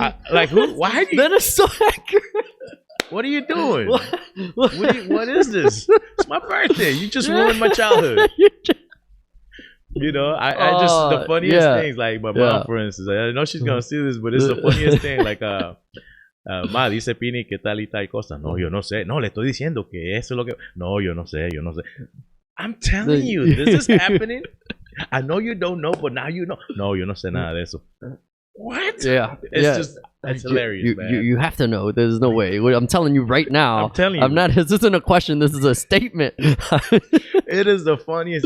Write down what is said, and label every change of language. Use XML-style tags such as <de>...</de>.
<en>Like, who? Why? That is so accurate. What are you doing? What is this? It's my birthday. You just ruined my childhood. You know, I just, the funniest things, like my mom, for instance, I know she's gonna see this, but it's the funniest thing.</en> <es>Like, ma, dice Pini que tal y tal cosa. No, yo no sé. No, le estoy diciendo que eso es lo que. No, yo no sé.</es> <en>I'm telling you, this is happening. I know you don't know, but now you know.</en> <es>No, yo no sé nada de eso.</es> <en>What? Yeah. It's just, that's hilarious, man. You have to know. There's no way. I'm telling you right now. I'm telling you. I'm not, this isn't a question. This is a statement. It is the funniest.</en>